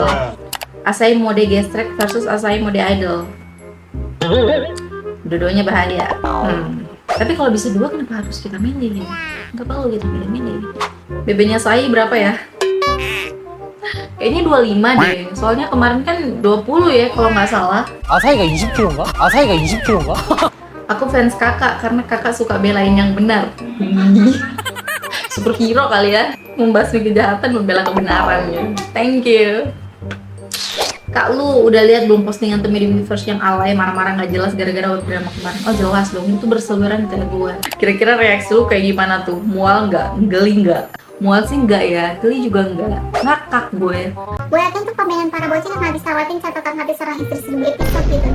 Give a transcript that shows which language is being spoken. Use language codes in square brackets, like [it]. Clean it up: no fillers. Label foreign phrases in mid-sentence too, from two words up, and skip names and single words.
[id] Asahi mode gestrek versus Asahi mode idol. Dua-duanya bahaya. Tapi kalau bisa dua, kenapa harus kita milih? Nggak perlu kita milih-milih. BB-nya Asahi berapa ya? Kayaknya 25 deh. Soalnya kemarin kan 20 ya kalau nggak salah. [ko] 아사히가 20kg인가? 아사히가 20kg인가? [id] Aku fans kakak karena kakak suka belain yang benar. Superhero kali ya, membasmi kejahatan, membela kebenarannya. [en] Thank you. [id] Kak, lu udah lihat belum postingan The Made Universe yang alay marah-marah nggak jelas gara-gara [en] web drama [id] kemarin? Oh jelas dong, itu berseliweran di gue. Kira-kira reaksi lu kayak gimana tuh? Mual nggak? Geli nggak? Mual sih nggak ya, geli juga nggak. Ngakak gue. Gue yakin tuh pemain para bocil yang habis lewatin catatan hati seorang istri 1000 episode gitu.